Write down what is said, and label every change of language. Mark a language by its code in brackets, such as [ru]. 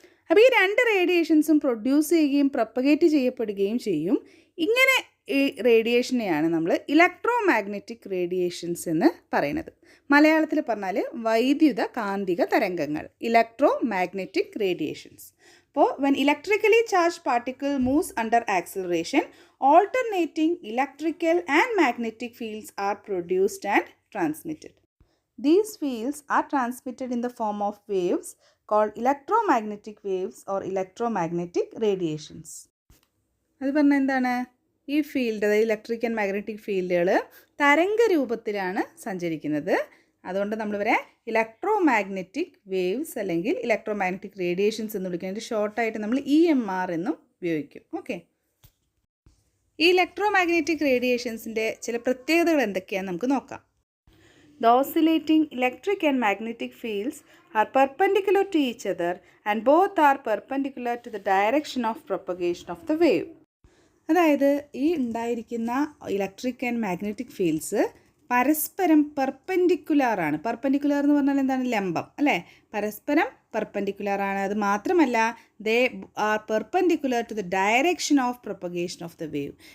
[ml] അപ്പോൾ ഈ 2 റേഡിയേഷൻസും പ്രൊഡ്യൂസ് ചെയ്യുകയും പ്രൊപ്പഗേറ്റ് ചെയ്യപ്പെടുകയും ചെയ്യും. ഇങ്ങനെ ഈ റേഡിയേഷനെയാണ് നമ്മൾ ഇലക്ട്രോ മാഗ്നറ്റിക് റേഡിയേഷൻസ് എന്ന് പറയുന്നത്. മലയാളത്തിൽ പറഞ്ഞാൽ വൈദ്യുത കാന്തിക തരംഗങ്ങൾ, ഇലക്ട്രോ മാഗ്നറ്റിക് റേഡിയേഷൻസ്. [en] അപ്പോൾ when electrically charge particle moves under acceleration, alternating electrical and magnetic fields are produced and transmitted. These fields are transmitted in the form of waves called electromagnetic waves or electromagnetic radiations. [ml] അത് പറഞ്ഞാൽ എന്താണ്? ഈ field, അതായത് electric and magnetic ഫീൽഡുകൾ തരംഗ രൂപത്തിലാണ് സഞ്ചരിക്കുന്നത്. അതുകൊണ്ട് നമ്മളിവരെ ഇലക്ട്രോ മാഗ്നറ്റിക് വേവ്സ് അല്ലെങ്കിൽ ഇലക്ട്രോ മാഗ്നറ്റിക് റേഡിയേഷൻസ് എന്ന് വിളിക്കുന്നത്. ഷോർട്ടായിട്ട് നമ്മൾ EMR എന്നും ഉപയോഗിക്കും. ഓക്കെ, ഈ ഇലക്ട്രോ മാഗ്നറ്റിക് റേഡിയേഷൻസിൻ്റെ ചില പ്രത്യേകതകൾ എന്തൊക്കെയാണെന്ന് നമുക്ക് നോക്കാം. [en] The oscillating electric and magnetic fields are perpendicular to each other and both are perpendicular to the direction of propagation of the wave. [ml] അതായത് ഈ ഉണ്ടായിരിക്കുന്ന ഇലക്ട്രിക് ആൻഡ് മാഗ്നറ്റിക് ഫീൽഡ്സ് പരസ്പരം പെർപെൻഡിക്കുലറാണ്. പെർപെൻഡിക്കുലർ എന്ന് പറഞ്ഞാൽ എന്താണ്? ലംബം അല്ലേ. പരസ്പരം പെർപെൻഡിക്കുലറാണ്. അത് മാത്രമല്ല, [en] They are perpendicular to the direction of propagation of the wave.